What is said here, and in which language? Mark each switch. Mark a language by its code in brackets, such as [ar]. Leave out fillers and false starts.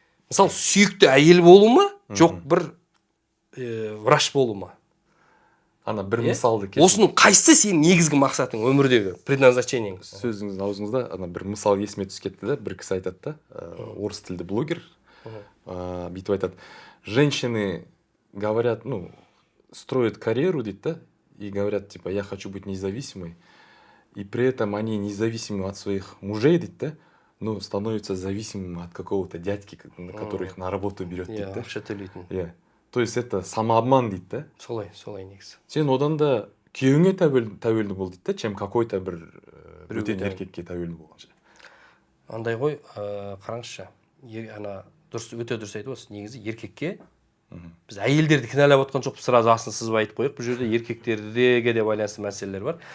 [kk] Мысалы, сүйікті әйел болу ма, жоқ бір врач болу ма? Ана бір мысалды келтір. Осының қайсысы сенің негізгі мақсатың, өмірдегі предназначениең? Сөзіңіздің аузыңызда ана бір мысал есіме түсіп кетті да, бір кісі айтады да, орыс тілді блогер, бүйтіп айтады. [ru] Женщины говорят, строят карьеру, [kk] дейді да, [ru] и говорят, типа, я хочу быть независимой, и при этом они независимы от своих мужей, дейді да, но становятся зависимыми от какого-то дядьки, который их на работу берет, дейді да. [kk] Ақша төлейтін. [ru] То есть это самообман, [kk] дейді да. Солай негізі. Сен одан да күйеуіңе тәуелді бол, дейді да, [ru] чем какой-то [kk] бір бөтен еркекке тәуелді болғанша. Андай ғой, қараңызшы, өте дұрыс айтып отырсыз. Негізі еркекке біз әйелдерді кінәлап отқан жоқпыз, сразу асын сызып айтып қойық. Бұл жерде еркектерге де байланысты мәселелер бар.